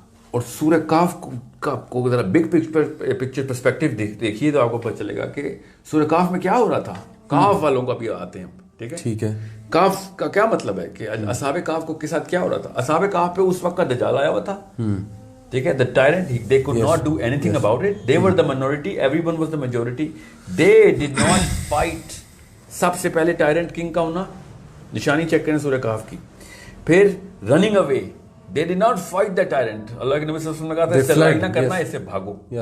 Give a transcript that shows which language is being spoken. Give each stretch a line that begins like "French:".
Urdu: اور سورہ کہف کو ذرا بگ پکچر پرسپیکٹیو دیکھیے تو آپ کو پتہ چلے گا کہ سورہ کہف میں کیا ہو رہا تھا. کہف والوں کا بھی آتے ہیں, ٹھیک ہے. کہف کا کیا مطلب ہے کہ اصحاب کہف کو کے ساتھ کیا ہو رہا تھا. اصحاب کہف پہ اس وقت کا دجال آیا ہوا تھا, ٹھیک ہے.
English: The tyrant, they could not do anything about it. They were the minority, everyone was the majority. They did not fight.
Urdu: سب سے پہلے ٹائرنٹ کنگ کا ہونا, نشانی چیک کریں سورہ کہف کی.
English: پھر running away, they did not fight the tyrant.
Urdu: اللہ کے نبی صلی اللہ علیہ وسلم نے کہا تھا لڑائی نہ کرنا, اس سے بھاگو.